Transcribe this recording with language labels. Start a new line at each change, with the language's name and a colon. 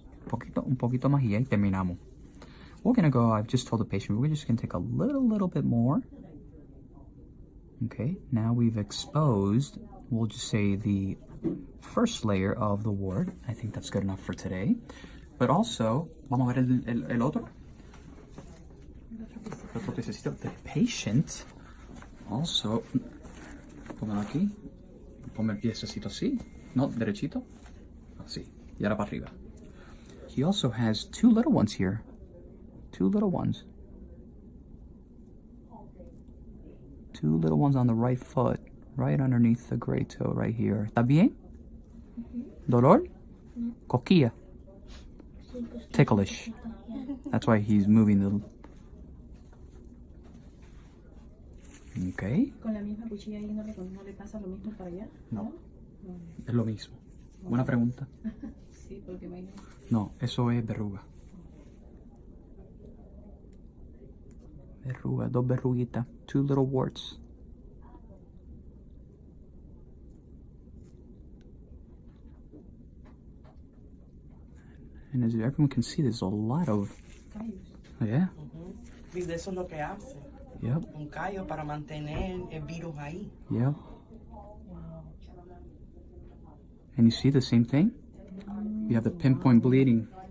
Spanish: Un poquito más y ahí terminamos.
English: We're gonna go, I've just told the patient, we're just gonna take a little bit more. Okay, now we've exposed, we'll just say the first layer of the wart. I think that's good enough for today. But also,
Spanish: vamos a ver el otro. El otro piececito.
English: The patient also,
Spanish: póngalo aquí, ponme el piececito así, no, derechito, así, y ahora para arriba.
English: He also has two little ones here. Two little ones. Two little ones on the right foot, right underneath the great toe, right here.
Spanish: ¿Está bien? ¿Dolor? Coquilla.
English: Ticklish. That's why he's moving the... Okay.
Spanish: ¿Con la misma cuchilla ahí no le pasa lo mismo para allá? No. Es lo mismo. Buena pregunta. Sí, porque imagino. No, eso es verruga. Verruga, dos verruguitas.
English: Two little warts. And as everyone can see, there's a lot of... Yeah.
Spanish: Y de eso es lo que hace.
English: Yep.
Spanish: Un callo para mantener el virus ahí.
English: Yep. And you see the same thing? You have the pinpoint bleeding.